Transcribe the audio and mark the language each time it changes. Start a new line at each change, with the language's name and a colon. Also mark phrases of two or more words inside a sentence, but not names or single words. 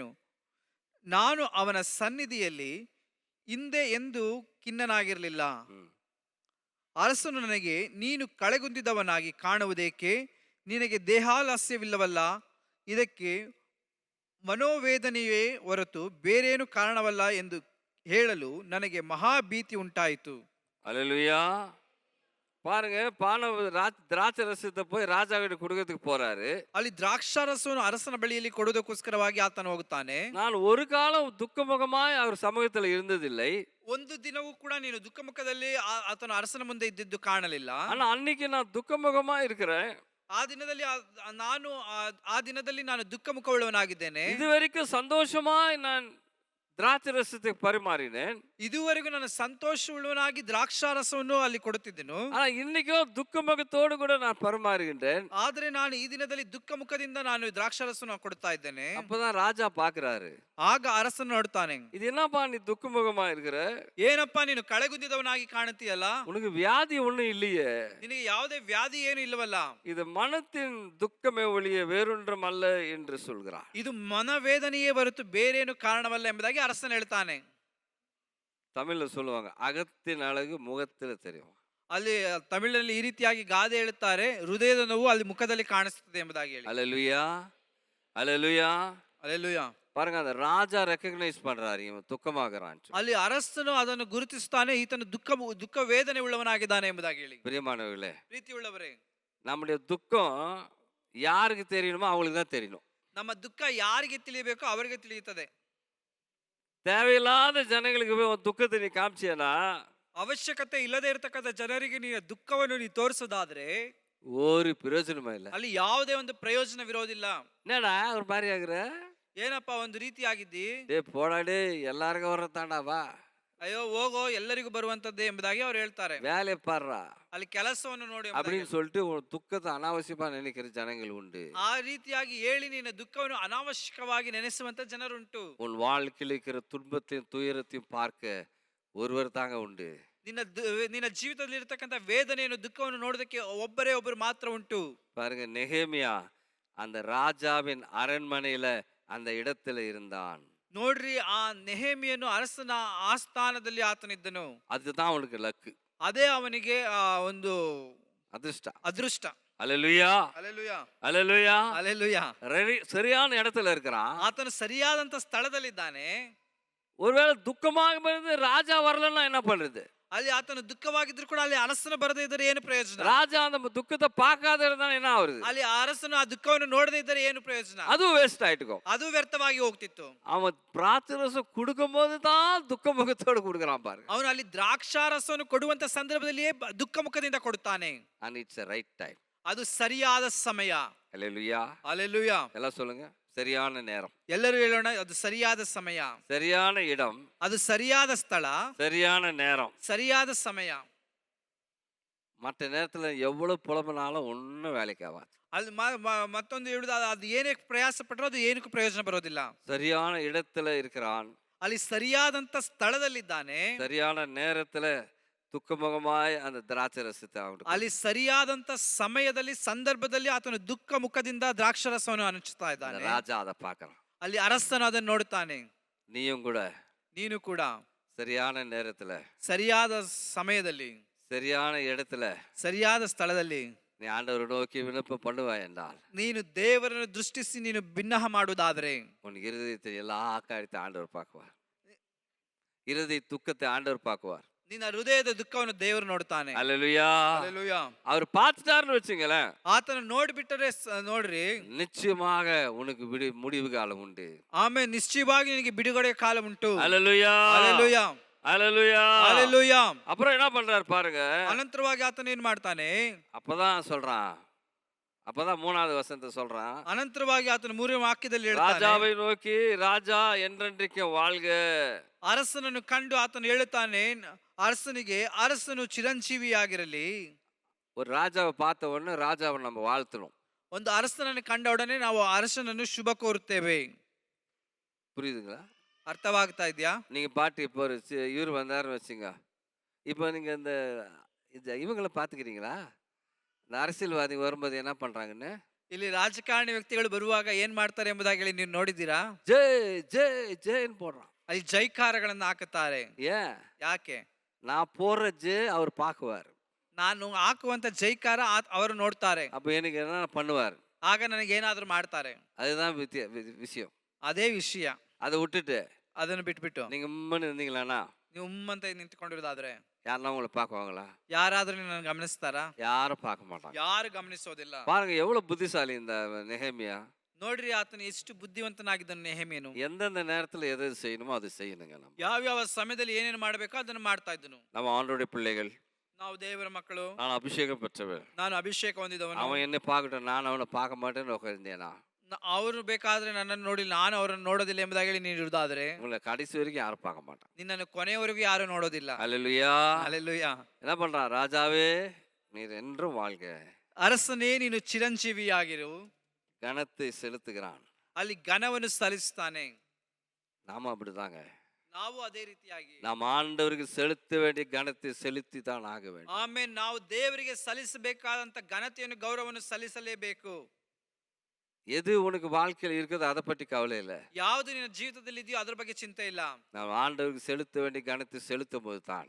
Kannada: ನಾನು ಅವನ ಸನ್ನಿಧಿಯಲ್ಲಿ ಹಿಂದೆ ಎಂದು ಖಿನ್ನನಾಗಿರಲಿಲ್ಲ. ಅರಸನು ನನಗೆ, ನೀನು ಕಳೆಗುಂದಿದವನಾಗಿ ಕಾಣುವುದೇಕೆ? ನಿನಗೆ ದೇಹಾಲಸ್ಯವಿಲ್ಲವಲ್ಲ. ಇದಕ್ಕೆ ಮನೋವೇದನೆಯೇ ಹೊರತು ಬೇರೇನು ಕಾರಣವಲ್ಲ ಎಂದು ಹೇಳಲು ನನಗೆ ಮಹಾಭೀತಿ ಉಂಟಾಯಿತು.
Tamil: அல்லேலூயா. பாருங்க, திராட்சை ரசத்தை போய் ராஜா கிட்ட கொடுக்கறதுக்கு போறாரு.
Kannada: ಅಲ್ಲಿ ದ್ರಾಕ್ಷಾರಸವನ್ನು ಅರಸನ ಬಳಿಯಲ್ಲಿ ಕೊಡುವುದಕ್ಕೋಸ್ಕರವಾಗಿ ಆತನು ಹೋಗುತ್ತಾನೆ.
Tamil: நான் ஒரு காலம் துக்கமுகமாய் அவர் சமூகத்தில் இருந்ததில்லை.
Kannada: ಒಂದು ದಿನವೂ ಕೂಡ ನೀನು ದುಃಖ ಮುಖದಲ್ಲಿ ಆತನು ಅರಸನ ಮುಂದೆ ಇದ್ದಿದ್ದು ಕಾಣಲಿಲ್ಲ.
Tamil: ஆனா அன்னைக்கு நான் துக்கமுகமா இருக்கிறேன்.
Kannada: ಆ ದಿನದಲ್ಲಿ ಆ ದಿನದಲ್ಲಿ ನಾನು ದುಃಖ ಮುಖವುಳ್ಳವನಾಗಿದ್ದೇನೆ.
Tamil: இதுவரைக்கும் சந்தோஷமாய் நான் திராட்சை ரசத்தை பரிமாறினேன்.
Kannada: ಇದುವರೆಗೂ ನಾನು ಸಂತೋಷವುಳ್ಳವನಾಗಿ ದ್ರಾಕ್ಷಾರಸವನ್ನು ಅಲ್ಲಿ ಕೊಡುತ್ತಿದ್ದೆನು.
Tamil: ஆனா இன்னைக்கோ துக்க முகத்தோடு கூட நான் பரிமாறுகின்றேன்.
Kannada: ಆದ್ರೆ ನಾನು ಈ ದಿನದಲ್ಲಿ ದುಃಖ ಮುಖದಿಂದ ನಾನು ದ್ರಾಕ್ಷಾರಸವನ್ನು ಕೊಡ್ತಾ ಇದ್ದೇನೆ.
Tamil: அப்பதான் ராஜா பாக்குறாரு.
Kannada: ಆಗ ಅರಸನು ನೋಡ್ತಾನೆ,
Tamil: இது என்னப்பா நீ துக்க முகமா இருக்கிற?
Kannada: ಏನಪ್ಪಾ ನೀನು ಕಳೆಗುಂದಿದವನಾಗಿ ಕಾಣುತ್ತೀಯಲ್ಲ,
Tamil: உனக்கு வியாதி ஒண்ணும் இல்லையே,
Kannada: ನಿನಗೆ ಯಾವುದೇ ವ್ಯಾಧಿ ಏನು ಇಲ್ಲವಲ್ಲ,
Tamil: இது மனத்தின் துக்கமே ஒழிய வேறொன்றும் அல்ல என்று சொல்கிறார்.
Kannada: ಇದು ಮನವೇದನೆಯೇ ಹೊರತು ಬೇರೇನು ಕಾರಣವಲ್ಲ ಎಂಬುದಾಗಿ ಅರಸನು ಹೇಳ್ತಾನೆ.
Tamil: தமிழ்ல சொல்லுவாங்க, அகத்தின் அழகு முகத்துல தெரியும்.
Kannada: ಅಲ್ಲಿ ತಮಿಳಿನಲ್ಲಿ ಈ ರೀತಿಯಾಗಿ ಗಾದೆ ಹೇಳುತ್ತಾರೆ, ಹೃದಯದ ನೋವು ಅಲ್ಲಿ ಮುಖದಲ್ಲಿ ಕಾಣಿಸುತ್ತದೆ ಎಂಬುದಾಗಿ ಹೇಳಿ.
Tamil: அல்லேலூயா. அல்லேலூயா. அல்லேலೂಯಾ. பாருங்க, அந்த ராஜா ரெகக்னைஸ் பண்றாரு, இவன் துக்கமாகறான்.
Kannada: ಅಲ್ಲಿ ಅರಸನು ಅದನ್ನು ಗುರುತಿಸುತ್ತಾನೆ, ಈತನು ದುಃಖ ವೇದನೆ ಉಳ್ಳವನಾಗಿದ್ದಾನೆ ಎಂಬುದಾಗಿ ಹೇಳಿ.
Tamil: பிரியமானவர்களே,
Kannada: ಪ್ರೀತಿ ಉಳ್ಳವರೇ,
Tamil: நம்முடைய துக்கம் யாருக்கு தெரியணுமோ அவங்களுக்கு தான் தெரியணும்.
Kannada: ನಮ್ಮ ದುಃಖ ಯಾರಿಗೆ ತಿಳಿಯಬೇಕೋ ಅವರಿಗೆ ತಿಳಿಯುತ್ತದೆ.
Tamil: தேவையில்லாத ஜனங்களுக்கு போய் உன் துக்கத்தை நீ காமிச்சியனா,
Kannada: ಅವಶ್ಯಕತೆ ಇಲ್ಲದೆ ಇರತಕ್ಕಂಥ ಜನರಿಗೆ ನೀನು ದುಃಖವನ್ನು ನೀ ತೋರಿಸೋದಾದ್ರೆ
Tamil: ஒரு பிரயோஜனமா இல்ல.
Kannada: ಅಲ್ಲಿ ಯಾವುದೇ ಒಂದು ಪ್ರಯೋಜನವಿರೋದಿಲ್ಲ.
Tamil: என்னடா ஒரு மாதிரி ஆகுற?
Kannada: ಏನಪ್ಪಾ ಒಂದು ರೀತಿಯಾಗಿದ್ದಿ?
Tamil: போடாடே எல்லாருக்கும் வரத்தாண்டா, வா,
Kannada: ಅಯ್ಯೋ ಹೋಗೋ, ಎಲ್ಲರಿಗೂ ಬರುವಂತದ್ದೇ ಎಂಬುದಾಗಿ ಅವ್ರು ಹೇಳ್ತಾರೆ.
Tamil: வேலையை பாடுறா
Kannada: ಅಲ್ಲಿ ಕೆಲಸವನ್ನು ನೋಡಿ
Tamil: அப்படின்னு சொல்லிட்டு உன் துக்கத்தை அனாவசியமா நினைக்கிற ஜனங்கள் உண்டு.
Kannada: ಆ ರೀತಿಯಾಗಿ ಹೇಳಿ ನಿನ್ನ ದುಃಖವನ್ನು ಅನಾವಶ್ಯಕವಾಗಿ ನೆನೆಸುವಂತ ಜನರುಂಟು.
Tamil: உன் வாழ்க்கையில் இருக்கிற துன்பத்தையும் துயரத்தையும் பார்க்க ஒருவர் தாங்க உண்டு.
Kannada: ನಿನ್ನ ಜೀವಿತದಲ್ಲಿ ಇರತಕ್ಕಂತ ವೇದನೆಯನ್ನು ದುಃಖವನ್ನು ನೋಡೋದಕ್ಕೆ ಒಬ್ಬರು ಮಾತ್ರ ಉಂಟು.
Tamil: பாருங்க, நெகேமியா அந்த ராஜாவின் அரண்மனையில அந்த இடத்துல இருந்தான்.
Kannada: ನೋಡ್ರಿ, ಆ ನೆಹೆಮಿಯನು ಅರಸನ ಆಸ್ಥಾನದಲ್ಲಿ ಆತನಿದ್ದನು.
Tamil: அதுதான் அவனுக்கு லக்கு.
Kannada: ಅದೇ ಅವನಿಗೆ ಒಂದು ಅದೃಷ್ಟ.
Tamil: அல்லேலூயா. அல்லேலூயா. அல்லேலூயா. அல்லேலೂಯಾ. சரியான இடத்துல இருக்கிறான்.
Kannada: ಆತನು ಸರಿಯಾದಂತ ಸ್ಥಳದಲ್ಲಿದ್ದಾನೆ.
Tamil: ஒருவேளை துக்கமாக இருந்து ராஜா வரலன்னா என்ன பண்றது?
Kannada: ಅಲ್ಲಿ ಆತನು ದುಃಖವಾಗಿದ್ರು ಕೂಡ ಅಲ್ಲಿ ಅರಸನು ಬರದೇ ಇದ್ದರೆ ಏನು ಪ್ರಯೋಜನ?
Tamil: ராஜா அந்த துக்கத்தை பார்க்காத இருந்தா என்ன ஆகுறது?
Kannada: ಅಲ್ಲಿ ಅರಸನು ಆ ದುಃಖವನ್ನು ನೋಡದೇ ಇದ್ದರೆ ಏನು ಪ್ರಯೋಜನ?
Tamil: அதுவும் வேஸ்ட் ஆயிட்டுக்கும்.
Kannada: ಅದು ವ್ಯರ್ಥವಾಗಿ ಹೋಗ್ತಿತ್ತು.
Tamil: அவன் திராட்சரசம் கொடுக்கும்போது தான் துக்க முகத்தோடு கொடுக்குறான் பாருங்க.
Kannada: ಅವನು ಅಲ್ಲಿ ದ್ರಾಕ್ಷಾರಸವನ್ನು ಕೊಡುವಂತ ಸಂದರ್ಭದಲ್ಲಿಯೇ ದುಃಖ ಮುಖದಿಂದ ಕೊಡುತ್ತಾನೆ.
English: and it's a right time.
Kannada: ಅದು ಸರಿಯಾದ ಸಮಯ.
Tamil: ஹல்லேலூயா.
Kannada: ಹಲ್ಲೆಲೂಯಾ.
Tamil: எல்லாம் சொல்லுங்க. சரியான நேரம்,
Kannada: ಎಲ್ಲರೂ ಹೇಳೋಣ, ಅದು ಸರಿಯಾದ ಸಮಯ,
Tamil: சரியான இடம்,
Kannada: ಅದು ಸರಿಯಾದ ಸ್ಥಳ,
Tamil: சரியான நேரம்.
Kannada: ಸರಿಯಾದ ಸಮಯ.
Tamil: மற்ற நேரத்துல எவ்வளவு புலம்பினாலும் ஒன்றும் வேலைக்கு ஆகாது.
Kannada: ಅಲ್ಲಿ ಮತ್ತೊಂದು ಹೇಳುದು, ಅದು ಏನೇ ಪ್ರಯಾಸ ಪಟ್ಟರೂ ಅದು ಏನಕ್ಕೂ ಪ್ರಯೋಜನ ಬರೋದಿಲ್ಲ.
Tamil: சரியான இடத்துல இருக்கிறான்,
Kannada: ಅಲ್ಲಿ ಸರಿಯಾದಂತ ಸ್ಥಳದಲ್ಲಿದ್ದಾನೆ,
Tamil: சரியான நேரத்துல துக்கமுகமாய் அந்த திராட்சை ரசத்தை அவனுக்கு
Kannada: ಅಲ್ಲಿ ಸರಿಯಾದಂತ ಸಮಯದಲ್ಲಿ ಸಂದರ್ಭದಲ್ಲಿ ಆತನು ದುಃಖ ಮುಖದಿಂದ ದ್ರಾಕ್ಷರಸವನ್ನು ಹಂಚುತ್ತಾ ಇದ್ದಾನೆ.
Tamil: ராஜா அதை பார்க்கறான்.
Kannada: ಅಲ್ಲಿ ಅರಸನು ಅದನ್ನು ನೋಡುತ್ತಾನೆ.
Tamil: நீயும் கூட
Kannada: ನೀನು ಕೂಡ
Tamil: சரியான நேரத்துல,
Kannada: ಸರಿಯಾದ ಸಮಯದಲ್ಲಿ,
Tamil: சரியான இடத்துல
Kannada: ಸರಿಯಾದ ಸ್ಥಳದಲ್ಲಿ
Tamil: நீ ஆண்டவரை நோக்கி விண்ணப்பம் பண்ணுவாய் என்றால்,
Kannada: ನೀನು ದೇವರನ್ನು ದೃಷ್ಟಿಸಿ ನೀನು ಭಿನ್ನಹ ಮಾಡುವುದಾದರೆ
Tamil: உன் இருதயத்தை எல்லா காரியத்தை ஆண்டவர் பார்க்குவார். இருதய துக்கத்தை ஆண்டவர் பார்க்குவார்.
Kannada: ನಿನ್ನ ಹೃದಯದ ದುಃಖವನ್ನು ದೇವರು ನೋಡ್ತಾನೆ.
Tamil: அல்லேலூயா.
Kannada: ಹಲ್ಲೆಲೂಯಾ.
Tamil: அவர் பார்த்துட்டாருன்னு வச்சுங்களேன்,
Kannada: ಆತನು ನೋಡ್ಬಿಟ್ಟರೆ ನೋಡ್ರಿ,
Tamil: நிச்சயமாக உனக்கு முடிவு காலம் உண்டு.
Kannada: ಆಮೇಲೆ ನಿಶ್ಚಯವಾಗಿ ನಿನಗೆ ಬಿಡುಗಡೆ ಕಾಲ ಉಂಟು.
Tamil: அல்லேலூயா.
Kannada: ಹಲ್ಲೆಲೂಯಾ.
Tamil: அல்லேலூயா.
Kannada: ಹಲ್ಲೆಲೂಯಾ.
Tamil: அப்புறம் என்ன பண்றாரு பாருங்க.
Kannada: ಅನಂತರವಾಗಿ ಆತನು ಏನ್ ಮಾಡ್ತಾನೆ?
Tamil: அப்பதான் சொல்றான், அப்பதான் 3வது வசனத்தை சொல்றான்.
Kannada: ಅನಂತರವಾಗಿ ಆತನು 3ನೇ ವಾಕ್ಯದಲ್ಲಿ ಹೇಳ್ತಾನೆ,
Tamil: ராஜாவை நோக்கி, ராஜா என்றென்றைக்கு வாழ்க.
Kannada: ಅರಸನನ್ನು ಕಂಡು ಆತನು ಹೇಳುತ್ತಾನೆ, ಅರಸನಿಗೆ ಅರಸನು ಚಿರಂಜೀವಿಯಾಗಿರಲಿ.
Tamil: ஒரு ராஜாவை பார்த்த உடனே ராஜாவை நம்ம வாழ்த்தணும்.
Kannada: ಒಂದು ಅರಸನನ್ನು ಕಂಡ ಒಡನೆ ನಾವು ಅರಸನನ್ನು ಶುಭ ಕೋರುತ್ತೇವೆ.
Tamil: புரியுதுங்களா?
Kannada: ಅರ್ಥವಾಗ್ತಾ ಇದೆಯಾ?
Tamil: நீங்க பாட்டு இப்போ ஒரு இவர் வந்தாருன்னு வச்சுங்க, இப்போ நீங்க இந்த இவங்களை பார்த்துக்கிறீங்களா? இந்த அரசியல்வாதி வரும்போது என்ன பண்றாங்கன்னு?
Kannada: ಇಲ್ಲಿ ರಾಜಕಾರಣಿ ವ್ಯಕ್ತಿಗಳು ಬರುವಾಗ ಏನ್ ಮಾಡ್ತಾರೆ ಎಂಬುದಾಗಿ ಹೇಳಿ ನೀವು ನೋಡಿದ್ದೀರಾ?
Tamil: ஜெய் ஜெய் ஜெய்ன்னு போடுறான்.
Kannada: ಅಲ್ಲಿ ಜೈಕಾರಗಳನ್ನು ಹಾಕುತ್ತಾರೆ.
Tamil: ஏன்?
Kannada: ಯಾಕೆ?
Tamil: நான் போடுற ஜெய் அவர் பார்க்குவார்.
Kannada: ನಾನು ಹಾಕುವಂತ ಜೈಕಾರ ಅವರು ನೋಡ್ತಾರೆ.
Tamil: அப்போ எனக்கு என்ன பண்ணுவார்?
Kannada: ಆಗ ನನಗೆ ಏನಾದ್ರೂ ಮಾಡ್ತಾರೆ.
Tamil: அதுதான் விஷயம்.
Kannada: ಅದೇ ವಿಷಯ.
Tamil: அதை விட்டுட்டு
Kannada: ಅದನ್ನು ಬಿಟ್ಬಿಟ್ಟು
Tamil: நீங்க உம்மன்னு இருந்தீங்களாண்ணா,
Kannada: ನೀವು ಉಮ್ಮಂತ ನಿಂತ್ಕೊಂಡಿರೋದಾದ್ರೆ
Tamil: யாருன்னா உங்களை பார்க்குவாங்களா?
Kannada: ಯಾರಾದ್ರೂ ನಿನ್ನ ಗಮನಿಸ್ತಾರಾ?
Tamil: யாரும் பார்க்க மாட்டாங்க.
Kannada: ಯಾರು ಗಮನಿಸೋದಿಲ್ಲ.
Tamil: பாருங்க எவ்வளவு புத்திசாலி இந்த நெகேமியா.
Kannada: ನೋಡ್ರಿ, ಆತನು ಎಷ್ಟು ಬುದ್ಧಿವಂತನಾಗಿದ್ದನು ನೆಹೆಮೀಯನು.
Tamil: எந்தெந்த நேரத்துல எது செய்யணுமோ அது செய்யணுங்க. நம்ம
Kannada: ಯಾವ್ಯಾವ ಸಮಯದಲ್ಲಿ ಏನೇನು ಮಾಡಬೇಕೋ ಅದನ್ನು ಮಾಡ್ತಾ ಇದ್ದನು.
Tamil: நம்ம ஆண்டவருடைய பிள்ளைகள்,
Kannada: ನಾವು ದೇವರ ಮಕ್ಕಳು.
Tamil: நான் அபிஷேகம் பெற்றவன்,
Kannada: ನಾನು ಅಭಿಷೇಕ ಹೊಂದಿದವನು.
Tamil: அவன் என்ன பார்க்கட்டும், நான் அவனை பார்க்க மாட்டேன்னு உட்கார்ந்தேனா?
Kannada: ಅವರು ಬೇಕಾದ್ರೆ ನನ್ನನ್ನು ನೋಡಿ ನಾನು ಅವರನ್ನು ನೋಡೋದಿಲ್ಲ ಎಂಬುದಾಗಿ ಹೇಳಿ ನೀನು ಇರುವುದಾದ್ರೆ
Tamil: உங்களை கடைசி வரைக்கும் யாரும் பார்க்க மாட்டான்.
Kannada: ನಿನ್ನನ್ನು ಕೊನೆಯವರೆಗೂ ಯಾರು ನೋಡೋದಿಲ್ಲ.
Tamil: அல்லேலூயா.
Kannada: ಹಲ್ಲೆಲೂಯಾ.
Tamil: என்ன பண்றான்? ராஜாவே நீர் என்றும் வாழ்க.
Kannada: ಅರಸನೇ ನೀನು ಚಿರಂಜೀವಿಯಾಗಿರು.
Tamil: கனத்தை செலுத்துகிறான்.
Kannada: ಅಲ್ಲಿ ಘನವನ್ನು ಸಲ್ಲಿಸ್ತಾನೆ.
Tamil: நாம அப்படிதாங்க.
Kannada: ನಾವು ಅದೇ ರೀತಿಯಾಗಿ
Tamil: நாம் ஆண்டவருக்கு செலுத்த வேண்டிய கனத்தை செலுத்தி தான் ஆக வேண்டும்.
Kannada: ಆಮೇಲೆ ನಾವು ದೇವರಿಗೆ ಸಲ್ಲಿಸಬೇಕಾದಂತ ಘನತೆಯನ್ನು ಗೌರವವನ್ನು ಸಲ್ಲಿಸಲೇಬೇಕು.
Tamil: எது உனக்கு வாழ்க்கையில் இருக்குது அதை பற்றி கவலை இல்லை.
Kannada: ಯಾವುದು ನಿನ್ನ ಜೀವಿತದಲ್ಲಿ ಇದೆಯೋ ಅದರ ಬಗ್ಗೆ ಚಿಂತೆ ಇಲ್ಲ.
Tamil: நாம் ஆண்டவருக்கு செலுத்த வேண்டிய கனத்தை செலுத்தும் போது தான்